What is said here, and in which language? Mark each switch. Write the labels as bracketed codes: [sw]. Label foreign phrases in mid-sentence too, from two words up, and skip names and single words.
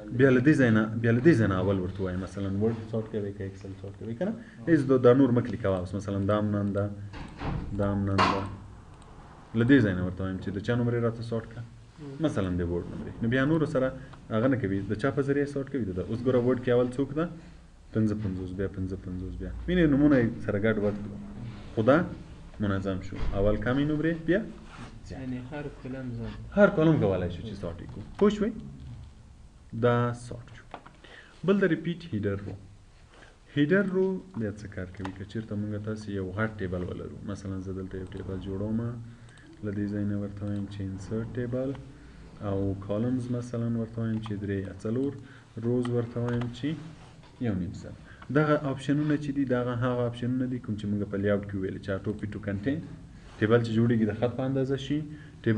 [ps] بیا له دې ځای نه اول ورته وایي مثلا ورډ سارټ کوئ که اکسل سارټ کوئ که نه هېڅ دا نور مه کلیک کوه اوس مثلا دا هم نن ده دا هم نن ده له دې ځای نه ورته وایم چې د چا نمرې راته سارټ کړه مثلا د ورډ نمرې نو بیا نورو سره هغه نه کوي د چا په ذریعه سارټ کوي د اوس ګوره ورډ کې اول څوک ده 55 بیا 55 بیا وینې نومونه یې سره ګډ وډ کړو خو دا منظم شو اول کمی نمرې بیا یعنی هر کالم کولی شو چې سارټ یې کړو پوه شوئ دا سارټ شو بل د [en] repeat header row header row [ps] بیا څه کار کوي که چېرته موږ تاسې یو غټ ټیبل ولرو مثلا زه دلته یو ټیبل جوړوم له دې ځای نه ورته وایم چې [en] insert table [ps] او کالمز مثلا ورته وایم چې 3 یا 4 روز ورته وایم چې 1.5 سر دغه اپشنونه چې دي دغه هغه اپشنونه دي کوم چې موږ په لیاوټ کې ویل چې [en] auto fit to content table [ps] چې جوړیږي د خط په اندازه شي ټیبل